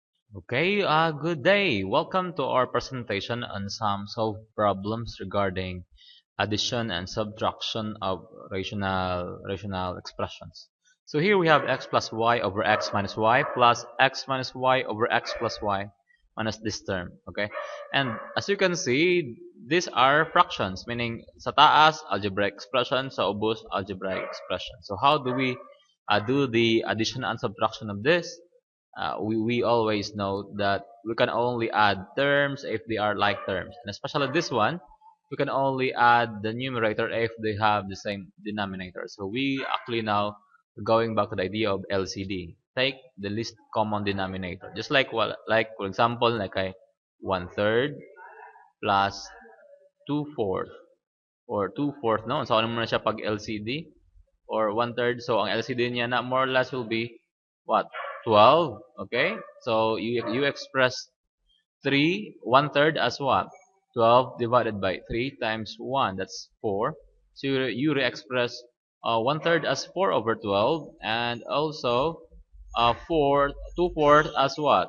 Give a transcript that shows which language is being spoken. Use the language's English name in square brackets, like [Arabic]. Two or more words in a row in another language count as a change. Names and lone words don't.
[English] Okay, good day. Welcome to our presentation on some solved problems regarding addition and subtraction of rational expressions. So here we have x plus y over x minus y plus x minus y over x plus y minus this term. Okay, and as you can see, these are fractions, meaning [Cebuano] sa taas [English] algebraic expression, [Cebuano] sa ubos [English] algebraic expression. So how do we do the addition and subtraction of this? We always know that we can only add terms if they are like terms, and especially this one, we can only add the numerator if they have the same denominator. So we actually now going back to the idea of LCD. Take the least common denominator, just like like for example, like I 1/3 plus 2/4 or 2/4, no? [Filipino] So ano muna siya pag LCD or 1/3. [English] So [Filipino] ang LCD niya na [English] more or less will be what? 12. Okay? So you express 3 1/3 as what? 12 divided by 3 times 1, that's 4. So you re-express 1/3 as 4 over 12, and also 4 2/4 as what?